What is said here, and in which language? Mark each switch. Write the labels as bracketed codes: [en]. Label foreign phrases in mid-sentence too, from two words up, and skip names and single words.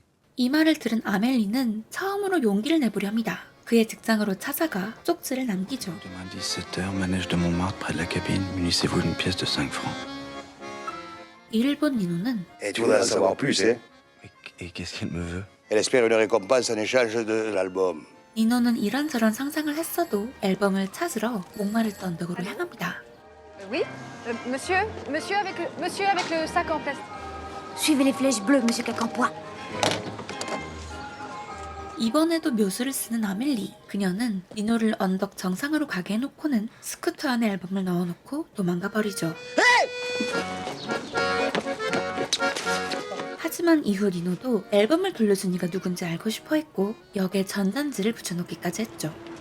[ko] 이 말을 들은 아멜리는 처음으로 용기를 내보려 합니다. 그의 직장으로 찾아가 쪽지를 남기죠. [fr] Demain 17h, manège de Montmartre près de la cabine. Munissez-vous d'une pièce de 5 francs. [ko] 이를 본 니노는 [fr] Et tu voudrais en savoir plus, hein? Et qu'est-ce qu'elle me veut? Elle espère une récompense en échange de l'album. [ko] 니노는 이런저런 상상을 했어도 앨범을 찾으러 목마르던 언덕으로 향합니다. [fr] Oui, monsieur avec le sac en plastique. Suivez les flèches bleues, monsieur Quincampoix. [ko] 이번에도 묘수를 쓰는 아멜리. 그녀는 니노를 언덕 정상으로 가게 해놓고는 스쿠터 안에 앨범을 넣어놓고 도망가 버리죠. 하지만 이후 니노도 앨범을 돌려준 이가 누군지 알고 싶어 했고 역에 전단지를 붙여놓기까지 했죠.